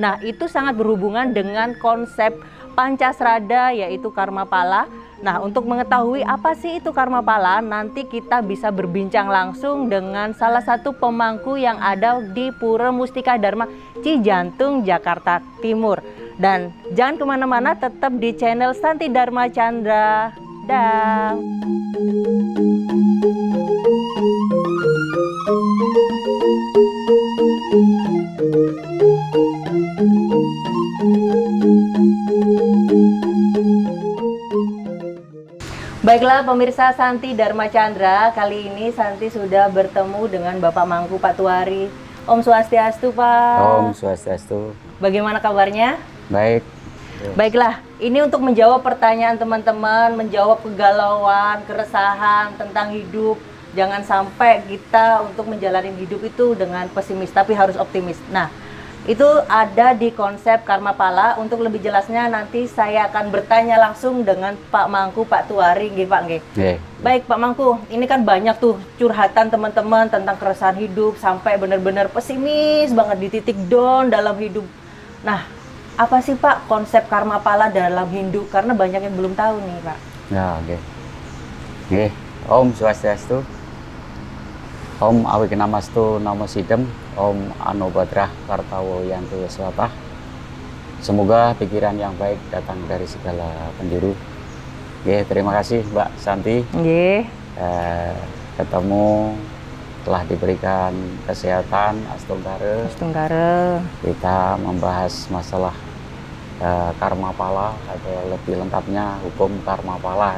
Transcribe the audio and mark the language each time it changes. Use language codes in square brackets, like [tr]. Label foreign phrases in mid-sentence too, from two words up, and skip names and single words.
[id] Nah, itu sangat berhubungan dengan konsep Pancasrada, yaitu karma pala. Nah, untuk mengetahui apa sih itu karma pala, nanti kita bisa berbincang langsung dengan salah satu pemangku yang ada di Pura Mustika Dharma Cijantung, Jakarta Timur. Dan jangan kemana-mana, tetap di channel Santi Dharma Chandra. Dah. Baiklah pemirsa Santi Dharma Chandra, kali ini Santi sudah bertemu dengan Bapak Mangku Pak Tuari. [ban] Om Swastiastu, Pak. Om Swastiastu. [id] Bagaimana kabarnya? Baik. Baiklah, ini untuk menjawab pertanyaan teman-teman, menjawab kegalauan, keresahan tentang hidup. Jangan sampai kita untuk menjalani hidup itu dengan pesimis, tapi harus optimis. Nah, itu ada di konsep karma pala. Untuk lebih jelasnya nanti saya akan bertanya langsung dengan Pak Mangku Pak Tuari, nggih Pak, nggih. Baik Pak Mangku, ini kan banyak tuh curhatan teman-teman tentang keresahan hidup sampai benar-benar pesimis banget, di titik down dalam hidup. Nah, apa sih Pak konsep karma pala dalam hidup? Karena banyak yang belum tahu nih Pak. Ya, oke. [ban] Nggih, Om Swastiastu. [sa] Om Awikenamastu Namo Sidem, Om Anubadrah Kartawo Yantu Yaswatah. [id] Semoga pikiran yang baik datang dari segala penjuru. Nggih, terima kasih Mbak Santi. Nggih. Ketemu, telah diberikan kesehatan, astunggare. Astunggare. Kita membahas masalah karma pala, atau lebih lengkapnya hukum karma pala.